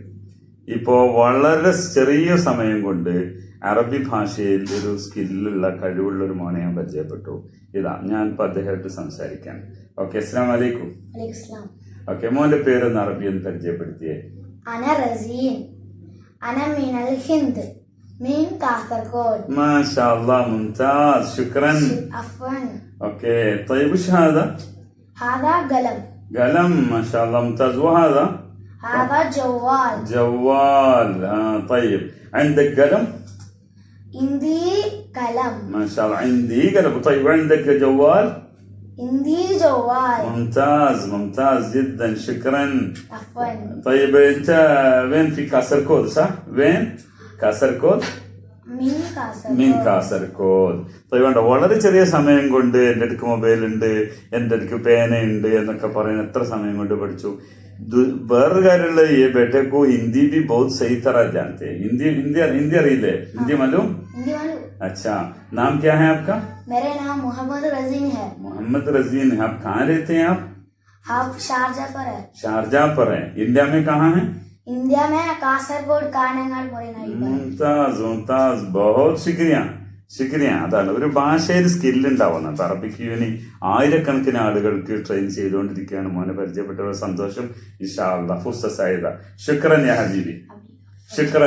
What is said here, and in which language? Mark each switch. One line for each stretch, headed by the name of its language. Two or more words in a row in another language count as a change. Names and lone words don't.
Malayalam: ഇപ്പോൾ വളരെ ചെറിയ സമയം കൊണ്ട് അറബി ഭാഷയിൽ ഒരു സ്കില്ലുള്ള കഴിവുള്ള ഒരു മോനെ ഞാൻ പരിചയപ്പെട്ടു. ഞാൻ ഇപ്പോൾ അദ്ദേഹമായിട്ട് സംസാരിക്കാൻ. ഓക്കെ,
Arabic: السلام عليكم.
Malayalam: ഓക്കെ, മോന്റെ പേരൊന്ന് അറബി ഒന്ന് പരിചയപ്പെടുത്തിയേ.
Arabic: أنا رزين، أنا من الهند, من كاسركود. ما شاء الله ممتاز، شكرا. عفوا. اوكي طيب وش هذا؟ هذا قلم. قلم ما شاء الله ممتاز. وهذا؟ هذا جوال. جوال. طيب عندك قلم؟ عندي قلم. ما شاء الله عندي قلم. طيب وعندك جوال؟ عندي جوال. ممتاز ممتاز جدا، شكرا. عفوا. طيب انت وين في كاسركود صح؟ وين؟ കാസർഗോഡ്. من كاسركود.
Malayalam: വേണ്ട, വളരെ ചെറിയ സമയം കൊണ്ട് എൻ്റെ അടുക്ക് മൊബൈൽ ഉണ്ട്, എൻ്റെ അടുക്ക് പേനയുണ്ട് എന്നൊക്കെ പറയുന്ന എത്ര സമയം കൊണ്ട് പഠിച്ചു. വേറൊരു കാര്യമുള്ള ഈ
Hindi: बेटे को हिंदी भी बहुत सही तरह जानते हैं. हिंदी അറിയില്ലേ? हिंदी मालूम? अच्छा, नाम क्या है आपका? मेरा नाम मोहम्मद रजीन है. मोहम्मद रजीन है. आप कहाँ रहते हैं? आप शारजाह पर है. शारजाह पर है. इंडिया में कहाँ है? इंडिया में കാസർഗോഡ് കാനങ്ങാട് പറയുന്ന. मुमताज़ मुमताज़, बहुत शुक्रिया शुक्रिया.
Malayalam: അതാണ് ഒരു ഭാഷയിൽ സ്കിൽ ഉണ്ടാവുന്നത്. അറബിക് യൂണി ആയിരക്കണക്കിന് ആളുകൾക്ക് ട്രെയിൻ ചെയ്തുകൊണ്ടിരിക്കുകയാണ്. മോനെ പരിചയപ്പെട്ട സന്തോഷം.
Arabic: إن شاء الله فرصة سعيدة. شكرا يا حبيبي، شكرا.